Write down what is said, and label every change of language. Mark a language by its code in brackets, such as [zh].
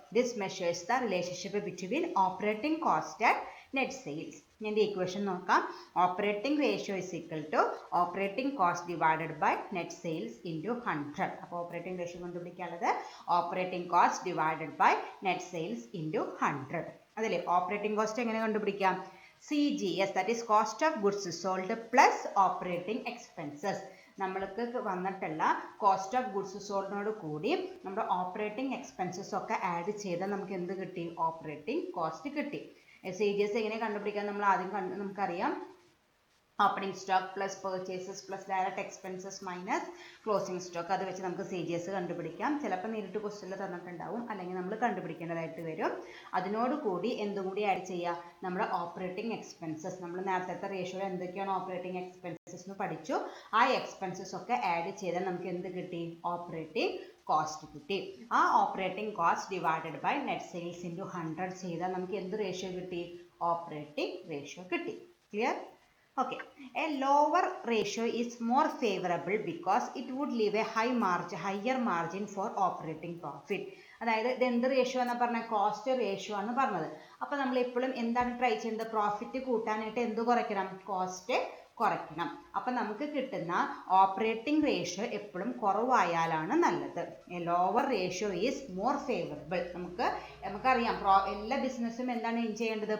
[en] This measures the relationship between operating cost and net sales. [ml] ഞാൻ equation നോക്കാം. [en] Operating ratio is equal to operating cost divided by net sales into 100. [ml] അപ്പോൾ operating ratio കണ്ടുപിടിക്കാനുള്ളത് operating cost divided by net sales into 100. അതല്ലേ? Operating cost എങ്ങനെ കണ്ടുപിടിക്കാം? [en] CGS, that is cost of goods sold plus operating expenses. [ml] നമ്മൾക്ക് വന്നിട്ടുള്ള cost of goods സോൾഡിനോട് കൂടി നമ്മുടെ operating expenses ഒക്കെ add ചെയ്താൽ നമുക്ക് എന്ത് കിട്ടി? ഓപ്പറേറ്റിംഗ് കോസ്റ്റ് കിട്ടി. CGS എങ്ങനെ കണ്ടുപിടിക്കാൻ നമ്മൾ ആദ്യം നമുക്കറിയാം. Opening stock plus purchases plus direct expenses minus closing stock, അത് വെച്ച് നമുക്ക് CGS കണ്ടുപിടിക്കാം. ചിലപ്പോൾ നേരിട്ട് ക്വസ്റ്റ്യനിൽ തന്നിട്ടുണ്ടാവും, അല്ലെങ്കിൽ നമ്മൾ കണ്ടുപിടിക്കേണ്ടതായിട്ട് വരും. അതിനോട് കൂടി എന്തും കൂടി ആഡ് ചെയ്യുക? നമ്മുടെ ഓപ്പറേറ്റിംഗ് എക്സ്പെൻസസ്. നമ്മൾ നേരത്തെ റേഷ്യോയിൽ എന്തൊക്കെയാണ് ഓപ്പറേറ്റിംഗ് എക്സ്പെൻസസ് എന്ന് പഠിച്ചു. ആ എക്സ്പെൻസസ് ഒക്കെ ആഡ് ചെയ്താൽ നമുക്ക് എന്ത് കിട്ടി? ഓപ്പറേറ്റിംഗ് കോസ്റ്റ് കിട്ടി. ആ operating cost divided by net sales into 100 ചെയ്താൽ നമുക്ക് എന്ത് റേഷ്യോ കിട്ടി? ഓപ്പറേറ്റിംഗ് റേഷ്യോ കിട്ടി. Clear? [en] Okay, a lower ratio is more favorable because it would leave a higher margin for operating profit. [ml] അതായത് ഇത് എന്ത് റേഷ്യോ എന്നാ പറഞ്ഞത്? കോസ്റ്റ് റേഷ്യോ ആണ് പറഞ്ഞത്. അപ്പോൾ നമ്മൾ എപ്പോഴും എന്താണ് ട്രൈ ചെയ്യുന്നത്? പ്രോഫിറ്റ് കൂട്ടാനായിട്ട് എന്ത് കുറയ്ക്കണം? കോസ്റ്റ് കുറയ്ക്കണം. അപ്പം നമുക്ക് കിട്ടുന്ന ഓപ്പറേറ്റിംഗ് റേഷ്യോ എപ്പോഴും കുറവായാലാണ് നല്ലത്. [en] A lower ratio is more favourable. [ml] നമുക്കറിയാം എല്ലാ ബിസിനസ്സും എന്താണ് ചെയ്യേണ്ടത്?